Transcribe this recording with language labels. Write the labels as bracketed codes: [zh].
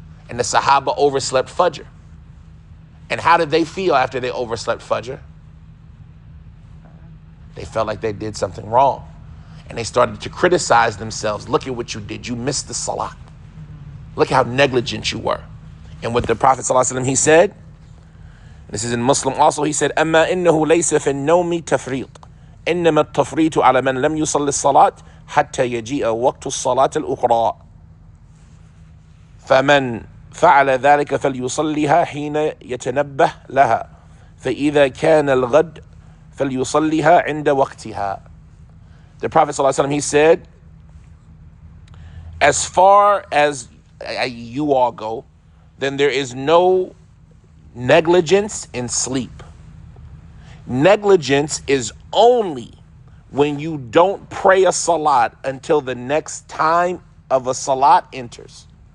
[en] And the Sahaba overslept Fajr. And how did they feel after they overslept Fajr? They felt like they did something wrong. And they started to criticize themselves. Look at what you did. You missed the salah. Look how negligent you were. And what the Prophet ﷺ, he said, [ar] this is in Muslim also, he said, أَمَّا إِنَّهُ لَيْسَ فِي النَّوْمِ تَفْرِيطٌ إِنَّمَا التَّفْرِيطُ عَلَى مَنْ لَمْ يُصَلِّ الصَّلَاةِ حَتَّى يَجِيءَ وَقْتُ الصَّلَاةِ الْأُخْرَى فَمَنْ فعل ذلك فليصليها حين يتنبه لها فإذا كان الغد فليصليها عند وقتها. [en] The Prophet ﷺ, he said, as far as you all go, then there is no negligence in sleep. Negligence is only when you don't pray a salat until the next time of a salat enters.